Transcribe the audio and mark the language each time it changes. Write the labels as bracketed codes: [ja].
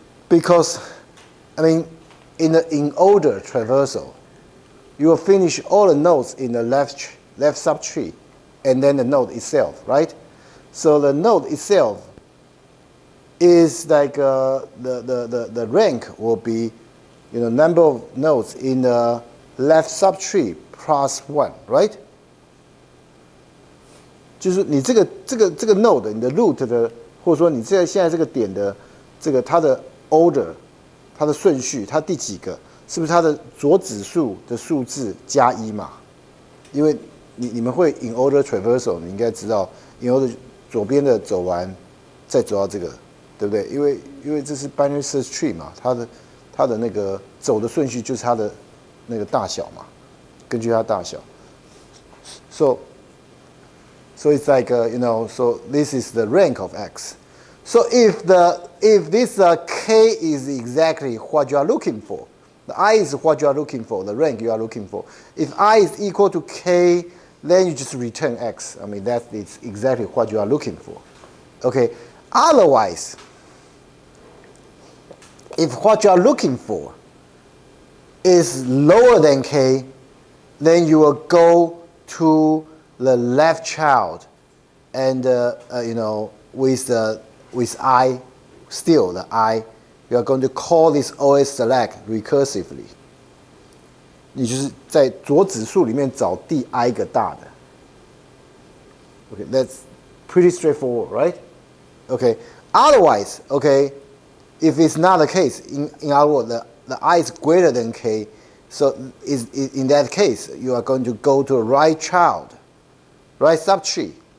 [en] Because, I mean, in order traversal, you will finish all the nodes in the left subtree, and then the node itself, right? So the node itself is like the rank will be, number of nodes in the left subtree plus 1, right? [zh] 就是你这个 node 你的 root 的，或者说你现在这个点的它的 order 它的顺序，它第几个，是不是它的左指数的数字加1嘛？因为你们会 in order traversal， 你应该知道 in order 左边的走完，再走到这个，对不对？因为这是 binary search tree 嘛，它的那个走的顺序就是它的那个大小嘛，根据它大小。 [en] So it's like so this is the rank of x. So if this k is exactly what you are looking for, the I is what you are looking for, the rank you are looking for. If I is equal to k, then you just return x. I mean, that is exactly what you are looking for. Okay. Otherwise, if what you are looking for is lower than k, then you will go to the left child, and with I, still the I, you are going to call this OS select recursively. [zh] 你就是在左指数里面找第 I 个大的。 [en] Okay, that's pretty straightforward, right? Okay. Otherwise, okay, if it's not the case, in other words, the I is greater than k, so in that case, you are going to go to a right child, right subtree.